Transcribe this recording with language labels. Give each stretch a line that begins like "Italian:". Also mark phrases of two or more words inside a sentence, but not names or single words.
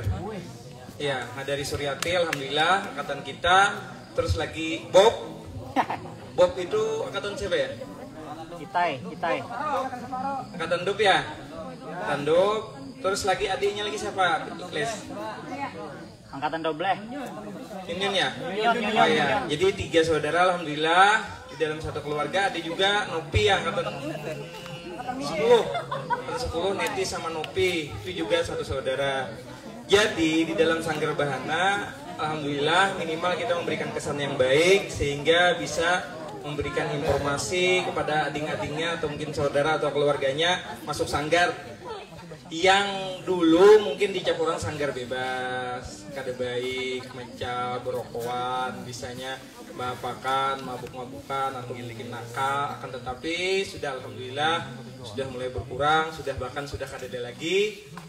Indonesian: Ya, dari Suryati alhamdulillah angkatan kita. Terus lagi Bob itu angkatan siapa ya? Kitai. Angkatan Dup ya? Angkatan Dup. Terus lagi adiknya lagi siapa? Les. Angkatan Doble. Yun ya? Yun. Oh ya. Jadi 3 saudara alhamdulillah di dalam satu keluarga. Ada juga Nopi yang angkatan 10 Neti sama Nopi itu juga satu saudara. Jadi di dalam Sanggar Bahana alhamdulillah minimal kita memberikan kesan yang baik sehingga bisa memberikan informasi kepada adik-adiknya atau mungkin saudara atau keluarganya masuk sanggar yang dulu mungkin dicap orang sanggar bebas,
Banjar: kada baik, mencal, berokokan, bisanya bapakan,
Indonesian: mabuk-mabukan atau milikin nakal, akan tetapi sudah alhamdulillah sudah mulai berkurang, bahkan sudah kada ada lagi.